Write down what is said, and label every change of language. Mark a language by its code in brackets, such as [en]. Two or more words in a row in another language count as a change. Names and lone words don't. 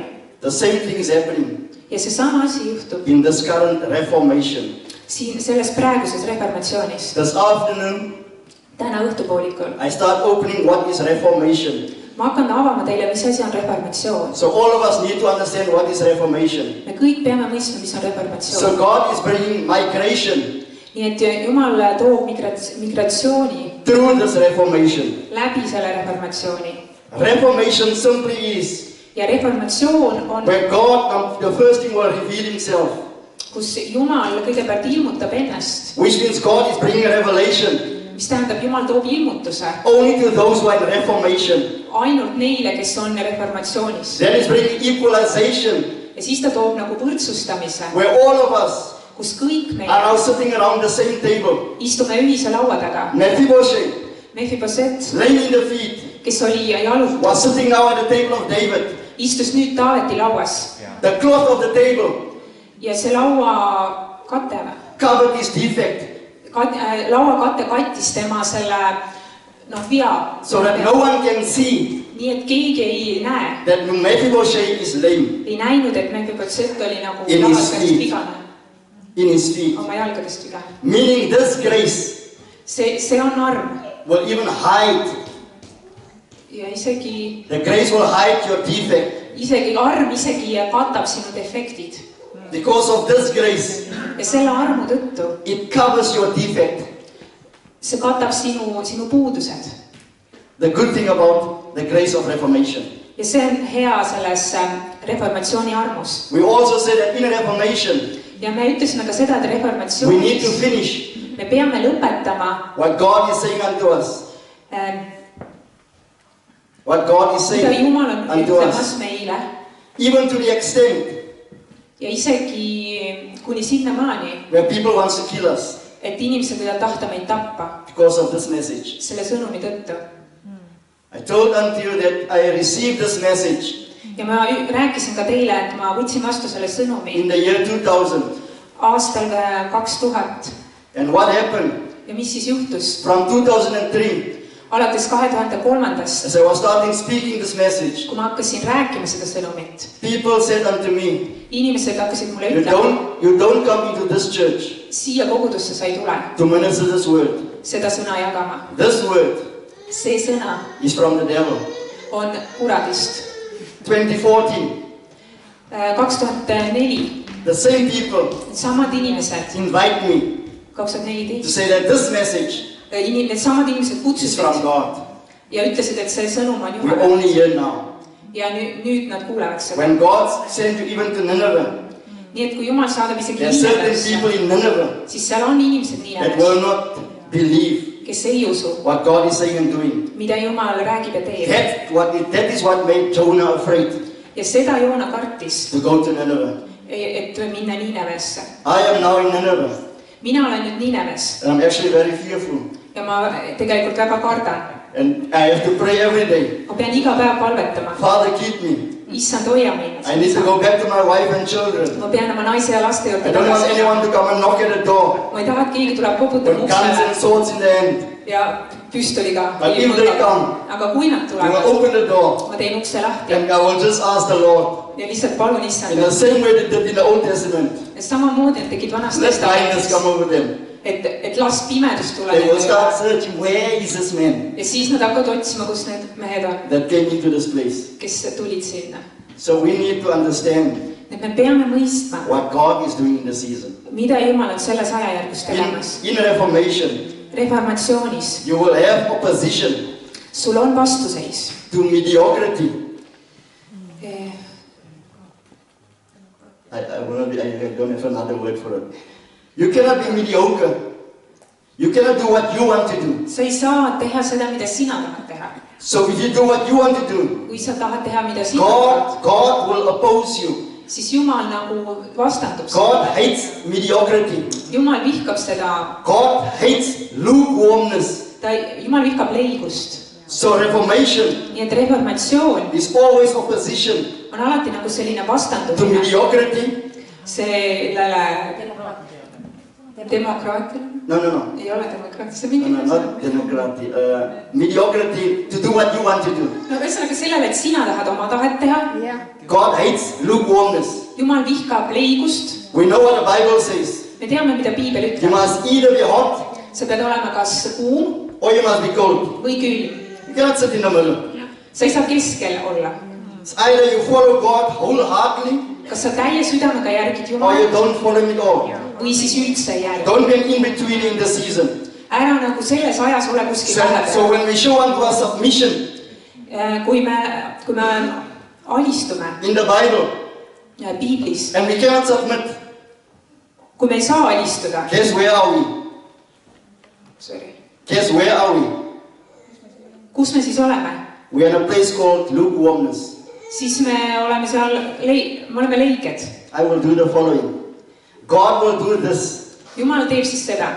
[en] The same thing is happening [et] Ja see sama asi juhtub [en] in this current reformation. [et] siin selles praeguses reformatsioonis. [en] This afternoon, [et] Täna õhtupoolikul [en] I start opening what is reformation. [et] ma hakkan avama teile, mis asi on reformatsioon. [en] So all of us need to understand what is reformation. [et] Me kõik peame mõistma, mis on [en] So [et] reformatsioon. [en] God is bringing migration [et] Nii et Jumal toob migratsiooni [en] through this reformation. [et] läbi selle reformatsiooni. [en] Reformation simply is [et] Ja reformatsioon on, [en] where God, the first thing will reveal himself, [et] kus Jumal kõigepealt ilmutab ennast, [en] which means God is bringing revelation [et] mis tähendab, Jumal toob ilmutuse [en] only to those who are in reformation. [et] ainult neile, kes on reformatsioonis. [en] Then he's bringing equalization, [et] Ja siis ta toob nagu võrdsustamise, [en] where all of us [et] kus kõik me [en] are now sitting around the same table. [et] istume ühise laua taga. [en] Mephibosheth, [et] Mephiboset, [en] lame in the feet, [et] kes oli jalutatud, [en] was sitting now at the table of David. [et] istus nüüd Taaveti lauas [en] The cloth of the table [et] ja see laua kate, [en] covered his defect [et] laua kate kattis tema selle vea, [en] so that no one can see [et] nii et keegi ei näe, [en] that Mephibosheth is lame [et] ei näinud, et Mephibosheth oli nagu [en] In his [et] jalgadest [en] feet. [et] vigane, [en] in his feet. [et] oma jalgadest vigane. [en] Meaning this grace [et] See on arm [en] will even hide. [et] ja isegi [en] The grace will hide your defect. [et] arm isegi katab sinu defektid [en] Because of this grace, [et] ja selle armu tõttu [en] it covers your defect. [et] see katab sinu puudused. [en] The good thing about the grace of Reformation. [et] Ja see on hea selles reformatsiooni armus. [en] We also say that in Reformation, [et] ja me ütlesime ka seda, et [en] we need to [et] reformatsioonis [en] finish [et] me peame lõpetama [en] what God is saying unto us. What God is [et] mida [en] saying [et] Jumal on [en] unto [et] ütlemas [en] us. [et] meile [en] Even to the extent [et] ja isegi kuni sinnamaani, [en] where people want to kill us [et] et inimesed võivad tahta meid tappa [en] because of this message. [et] selle sõnumi tõttu. [en] I told unto you that I received this message [et] ja ma rääkisin ka teile, et ma võtsin vastu selle sõnumi [en] in the year 2000. [et] aastal 2000 [en] And what happened [et] ja mis siis juhtus [en] from 2003 [et] alates 2003-ndast, [en] as I was starting speaking this message? [et] kui ma hakkasin rääkima seda sõnumit. [en] People said unto me, [et] Inimesed hakkasid mulle ütlema, [en] you don't come into this church [et] siia kogudusse sa ei tule [en] to minister this word. [et] seda sõna jagama. [en] This word [et] See sõna [en] is from the devil. [et] on kuradist. [en] 2014, [et] 2004 [en] the same people [et] samad inimesed, [en] invite me to [et] 2014 [en] say that this message [et] needsamad inimesed [en] is [et] kutsusid [en] from God. [et] ja ütlesid, et see sõnum on [en] We're [et] Jumal. [en] only here now. [et] Ja nüüd nad kuulevad seda. [en] When God sent you even to Nineveh, [et] Nii et kui Jumal saadab isegi [en] there are certain [et] Ninevesse, [en] people in Nineveh [et] siis seal on inimesed [en] that [et] Nineves, [en] will not believe [et] kes ei usu, [en] what God is saying and doing. [et] mida Jumal räägib ja teeb. [en] That is what made Jonah afraid [et] Ja seda Joona kartis, [en] to go to Nineveh. [et] et minna Ninevesse. [en] I am now in Nineveh, [et] Mina olen nüüd Nineves [en] and I'm actually very fearful. [et] ja ma tegelikult väga kardan. [en] And I have to pray every day. [et] Ma pean iga päev palvetama. [en] Father, keep me. [et] Issand, hoia mind. [en] I need to go back to my wife and children. [et] Ma pean oma naise ja laste [en] I [et] juurde [en] don't want [et] tagasi. [en] anyone to come and knock at the door [et] Ma ei taha, et keegi tuleb koputab [en] with guns and [et] uksele [en] swords in their hand. [et] ja püstoliga. [en] But if they come, [et] Aga kui nad [en] I will [et] tulevad, [en] open the door [et] ma teen ukse lahti [en] and I will just ask the Lord, [et] ja lihtsalt palun [en] in [et] Issand. [en] the same way they did in the Old Testament, [et] Samamoodi nad tegid vanas [en] let blindness [et] testamendis, [en] come over them. [et] et las pimedus [en] They [et] tuleb [en] will start searching, where is this man [et] ja siis nad hakkavad otsima, kus need mehed on, [en] that came into this place? [et] kes tulid sinna. [en] So we need to understand [et] Et me peame mõistma, [en] what God is doing in the season. [et] mida Jumal on selles ajajärgus tegemas. [en] In Reformation, [et] Reformatsioonis [en] you will have opposition [et] sul on vastuseis. [en] to mediocrity. I don't have another word for it. You cannot be mediocre. You cannot do what you want to do. [et] Sa ei saa teha seda, mida sina tahad teha. [en] So if you do what you want to do, [et] Kui sa tahad teha, mida sina tahad, [en] God will oppose you. [et] siis Jumal nagu vastandub [en] God [et] seda. [en] hates mediocrity. [et] Jumal vihkab seda, [en] God hates lukewarmness. [et] Jumal vihkab leigust. [en] So Reformation [et] Nii et reformatsioon [en] is always opposition [et] on alati nagu selline [en] to [et] vastandumine [en] mediocrity. [et] sellele demokraatiale. [en] No. [et] Ei ole demokraatia, see on [en] No, [et] mingi [en] not democracy. Mediocrity to do what you want to do. [et] no ühesõnaga sellele, et sina tahad oma tahet teha. [en] God hates lukewarmness. [et] Jumal vihkab leigust. [en] We know what the Bible says. [et] Me teame, mida Piibel [en] You [et] ütleb. [en] must either be hot [et] Sa pead olema kas kuum [en] or you must be cold. [et] või külm. [en] You cannot sit in the middle. [et] Sa ei saa keskel olla. [en] It's either you follow God wholeheartedly [et] Kas sa täie südamega järgid [en] or you [et] Jumalat [en] don't follow him at all. [et] või siis üldse ei järgi. [en] Don't be an in-between in the season. [et] Ära nagu selles ajas ole kuskil [en] So [et] vahepeal. [en] when we show unto our submission [et] Kui me alistume [en] in the Bible [et] Piiblis, [en] and we cannot submit, [et] kui me ei saa alistuda, [en] guess where are we? Guess where are we? [et] kus me siis oleme? [en] We are in a place called lukewarmness. [et] Siis me oleme seal, me oleme leiged. [en] I will do the following. God will do this [et] Jumal teeb siis seda,